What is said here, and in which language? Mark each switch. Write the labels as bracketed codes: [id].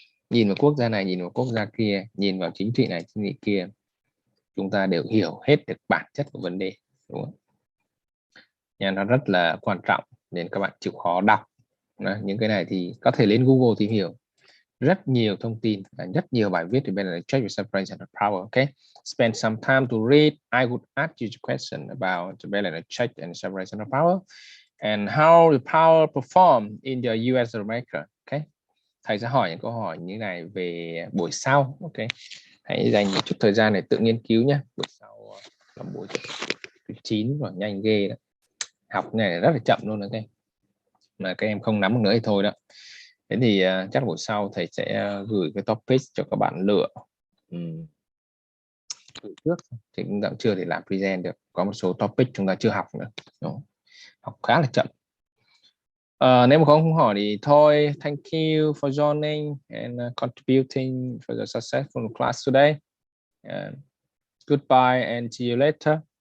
[vi] Nhìn vào quốc gia này, nhìn vào quốc gia kia, nhìn vào chính trị này, chính trị kia, chúng ta đều hiểu hết được bản chất của vấn đề, đúng không? Nha, nó rất là quan trọng nên các bạn chịu khó đọc. Những cái này thì có thể lên Google tìm hiểu rất nhiều thông tin và rất nhiều bài viết về balance check and separation of power. [en] Okay, spend some time to read. I would ask you a question about the balance check and separation of power and how the power perform in the US of America. [vi] Okay, thầy sẽ hỏi những câu hỏi như này về buổi sau. Ok, hãy dành một chút thời gian để tự nghiên cứu nhé. Buổi sau là buổi 9 rồi, nhanh ghê đó. Học này rất là chậm luôn. Ok, mà các em không nắm được nữa thì thôi đó. Thế thì chắc buổi sau thầy sẽ gửi cái topic cho các bạn lựa. Gửi trước thì cũng chưa thể làm present được, có một số topic chúng ta chưa học nữa. Đúng. Học khá là chậm. Nếu mà không hỏi thì thôi. [en] Thank you for joining and contributing for the successful class today. Goodbye and see you later.